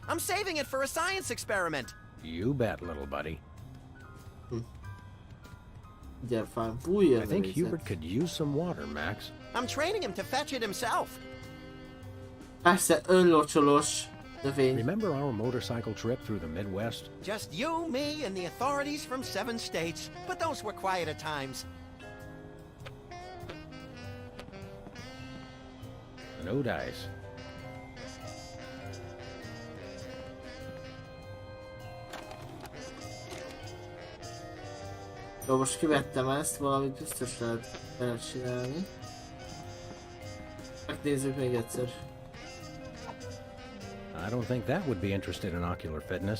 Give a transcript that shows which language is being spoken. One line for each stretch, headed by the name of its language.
English: I'm saving it for a science experiment! You bet, little buddy. Ugye, fán, bújja I think Hubert could use some water, Max. I'm training him to fetch it himself.
Hungarian: Persze, önlocsolós növény.
English: Remember our motorcycle trip through the Midwest? Just you, me, and the authorities from 7 states. But those were quieter times. No dice.
Hungarian: Jó, most kivettem ezt, valamit biztos lehet vele csinálni. Megnézzük még egyszer.
English: I don't think that would be interested in ocular fitness.